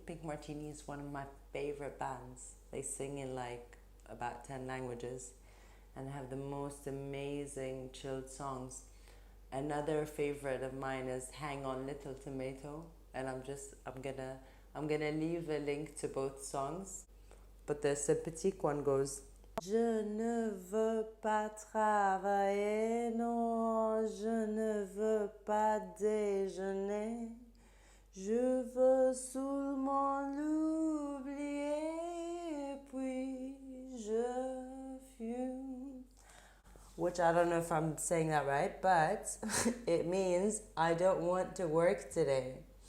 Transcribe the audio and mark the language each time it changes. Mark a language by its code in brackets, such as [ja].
[en] Pink Martini is one of my favorite bands. They sing in like about 10 languages and have the most amazing chilled songs. Another favorite of mine is Hang On Little Tomato, and I'm gonna leave a link to both songs. But the Sympathique one goes, [fr] Je ne veux pas travailler, non, je ne veux pas déjeuner. Je veux seulement l'oublier, puis je fume. [en] Which I don't know if I'm saying that right, but it means I don't want to work today.